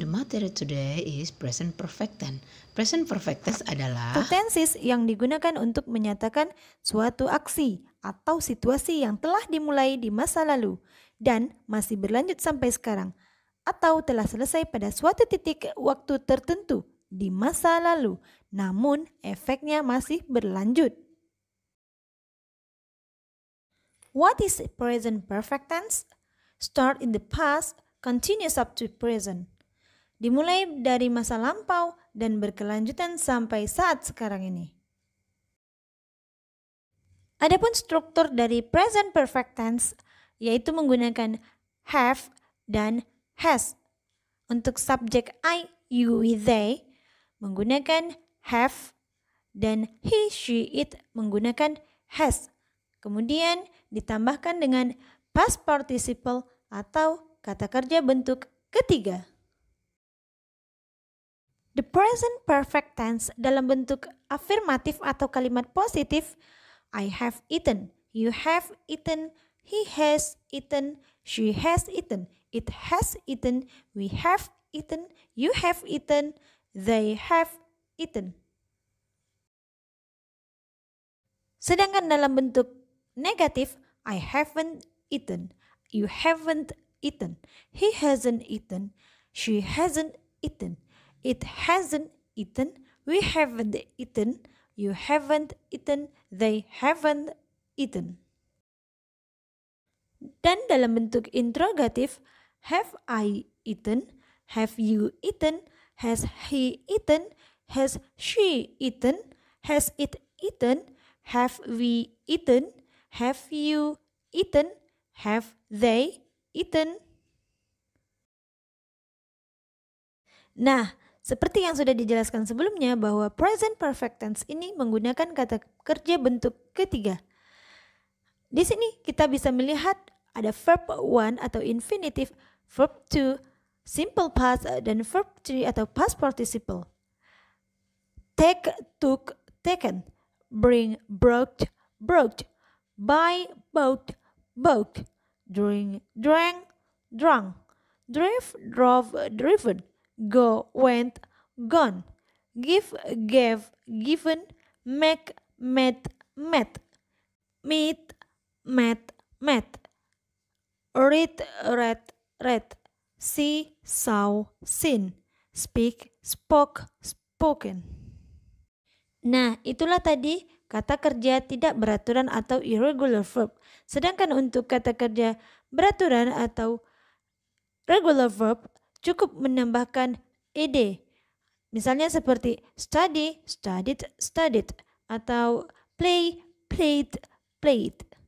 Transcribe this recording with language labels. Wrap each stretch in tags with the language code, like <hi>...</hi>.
<en>The material today is present perfect tense.</en> <id>Present perfect tense adalah tenses yang digunakan untuk menyatakan suatu aksi atau situasi yang telah dimulai di masa lalu dan masih berlanjut sampai sekarang, atau telah selesai pada suatu titik waktu tertentu di masa lalu, namun efeknya masih berlanjut.</id> <en>What is present perfect tense? Start in the past, continues up to present.</en> <id>Dimulai dari masa lampau dan berkelanjutan sampai saat sekarang ini. Adapun struktur dari present perfect tense yaitu menggunakan have dan has. Untuk subjek I, you, we, they menggunakan have dan he, she, it menggunakan has. Kemudian ditambahkan dengan past participle atau kata kerja bentuk ketiga.</id> <en>The present perfect tense</en> <id>dalam bentuk afirmatif atau kalimat positif,</id> <en>I have eaten, you have eaten, he has eaten, she has eaten, it has eaten, we have eaten, you have eaten, they have eaten.</en> <id>Sedangkan dalam bentuk negatif,</id> <en>I haven't eaten, you haven't eaten, he hasn't eaten, she hasn't eaten, it hasn't eaten, we haven't eaten, you haven't eaten, they haven't eaten.</en> <id>Dan dalam bentuk interrogatif,</id> <en>have I eaten, have you eaten, has he eaten, has she eaten, has it eaten, have we eaten, have you eaten, have they eaten.</en> <id>Nah, seperti yang sudah dijelaskan sebelumnya bahwa present perfect tense ini menggunakan kata kerja bentuk ketiga. Di sini kita bisa melihat ada verb 1 atau infinitive, verb 2, simple past, dan verb 3 atau past participle.</id> <en>Take, took, taken, bring, brought, brought, buy, bought, bought, drink, drank, drunk, drive, drove, driven, go, went, gone, give, gave, given, make, met, met, meet, met, met, read, read, read, see, saw, seen, speak, spoke, spoken.</en> <id>Nah, itulah tadi kata kerja tidak beraturan atau irregular verb. Sedangkan untuk kata kerja beraturan atau regular verb cukup menambahkan ed. Misalnya seperti</id> <en>study, studied, studied, atau play, played, played.</en>